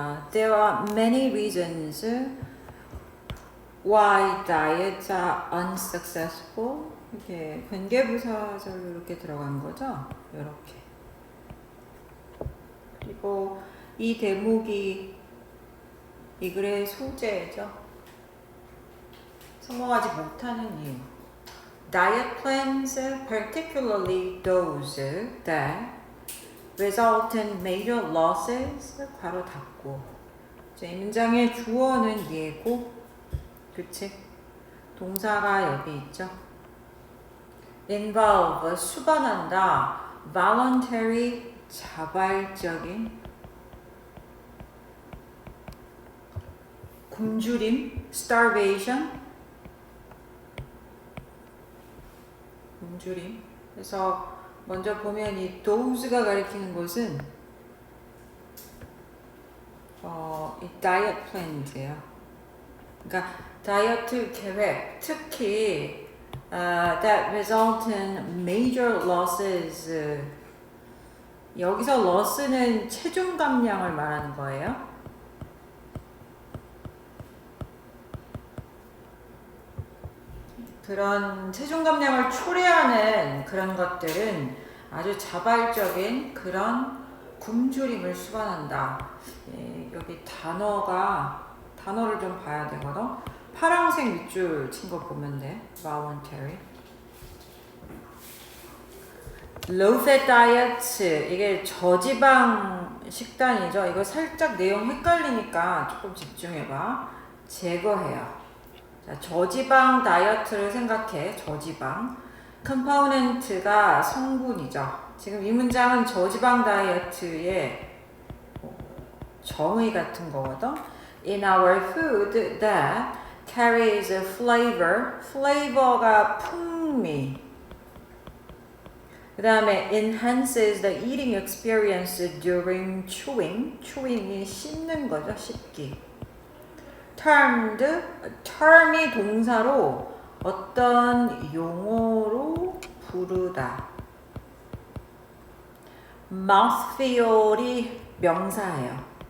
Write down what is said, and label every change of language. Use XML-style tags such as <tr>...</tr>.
<en>There are many reasons why diets are unsuccessful.</en> <ko>이렇게 관계부사절로 이렇게 들어간 거죠. 이렇게. 그리고 이 대목이 이 글의 소재죠. 성공하지 못하는 이유.</ko> <en>Diet plans, particularly those that result in major losses,</en> <ko>괄호 닫고. 이 문장의 주어는 예고, 그치? 동사가 여기 있죠. involve, 수반한다. voluntary, 자발적인. 굶주림, starvation. 굶주림. 그래서 먼저 보면 이 dose가 가리키는 것은 이 다이어트 플랜이에요. 그러니까 다이어트 계획, 특히</ko> <en>that result in major losses.</en> <ko>여기서 loss는 체중 감량을 말하는 거예요. 그런 체중 감량을 초래하는 그런 것들은 아주 자발적인 그런 굶주림을 수반한다. 여기 단어를 좀 봐야 되거든. 파란색 밑줄 친 거 보면 돼. voluntary.</ko> <en>low fat diet,</en> <ko>이게 저지방 식단이죠. 이거 살짝 내용 헷갈리니까 조금 집중해봐. 제거해요. 자, 저지방 다이어트를 생각해. 저지방. 컴포넌트가 성분이죠. 지금 이 문장은 저지방 다이어트의 정의 같은 거거든.</ko> <en>In our food that carries flavor. flavor가</en> <ko>풍미. 그 다음에</ko> <en>enhances the eating experience during chewing.</en> <ko>chewing이 씹는 거죠. 씹기. term이 동사로 어떤 용어로 부르다. mouthfeel이 명사예요.</ko>